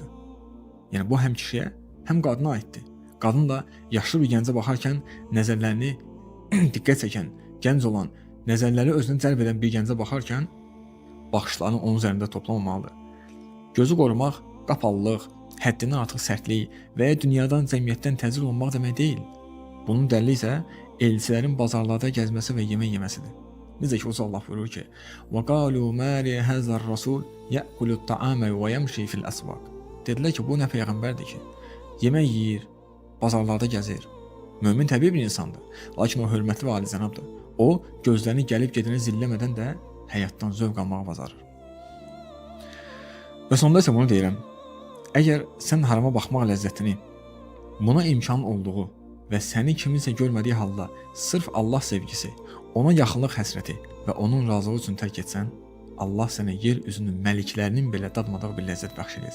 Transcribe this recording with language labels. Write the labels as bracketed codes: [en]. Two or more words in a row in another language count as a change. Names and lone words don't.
[az] Yəni bu həm kişiyə, həm qadına aiddir. Qadın da yaşlı bir gəncə baxarkən nəzərlərini diqqət çəkən, gənc olan, nəzərləri özünə cəlb edən bir gəncə baxarkən baxışlarını onun üzərində toplamamalıdır. Gözü qorumaq qapalılıq, həddindən artıq sərtlik və ya dünyadan, cəmiyyətdən təcrid olmaq demək deyil. Bunun dəlili isə elçilərin bazarlarda gəzməsi və yemək yeməsidir. Necə ki, Uca Allah buyurur ki: [ar] وَقَالُوا مَا لِهَذَا الرَّسُولِ يَأْكُلُ الطَّعَامَ وَيَمْشِي فِي الْأَسْوَاقِ. [az] Dedilər ki, bu nə peyğəmbərdir ki, yemək yeyir, bazarlarda gəzir. Mömin təbii bir insandır, lakin o hörmətli və alicənabdır. O, gözlərini gəlib gedəni zilləmədən də həyatdan zövq almağı bacarır. Və sonda isə bunu deyirəm. Əgər sən harama baxmaq ləzzətini, buna imkan olduğu və səni kiminsə görmədiyi halda sırf Allah sevgisi, ona yaxınlıq həsrəti və onun razılığı üçün tərk etsən, Allah sənə yer üzünün məliklərinin belə dadmadığı bir ləzzət bəxş edəcək.